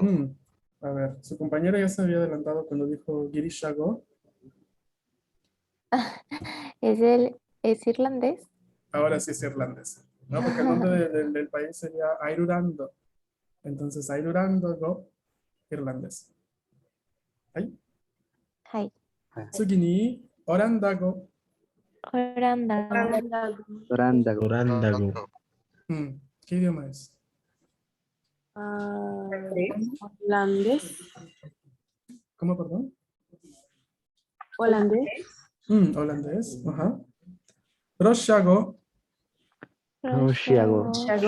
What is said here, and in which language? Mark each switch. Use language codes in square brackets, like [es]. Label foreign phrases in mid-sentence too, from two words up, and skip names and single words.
[es] A ver, su compañera ya se había adelantado cuando dijo Girishago. ¿Es irlandés? Ahora sí es irlandés. ¿No? Porque el nombre del país sería Airurando. Entonces, Airurandogo, irlandés. Ay. [ja] Hai. Tsugini, Orandago. Orandago. Orandago. [es] Durango. ¿Qué idioma es? Holandés. ¿Cómo, perdón? Holandés. Holandés. Ajá. Roshago. [ja] Roshiago.